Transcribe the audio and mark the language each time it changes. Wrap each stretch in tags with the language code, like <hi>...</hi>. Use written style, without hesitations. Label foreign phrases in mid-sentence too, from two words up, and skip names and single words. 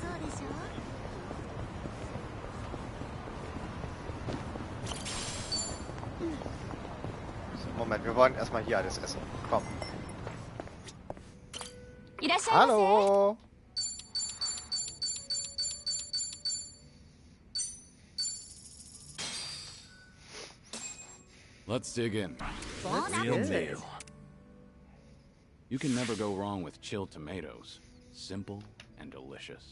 <de>So, Moment, wir wollen erstmal hier alles essen. Komm.</de> <ja>いらっしゃいませ。</ja> <de>Hallo!</de> <en>Let's dig in.</en> <fr>Bon</fr> <en>Real</en> <fr>appetit.</fr> <en>meal. You can never go wrong with chilled tomatoes. Simple and delicious.</en>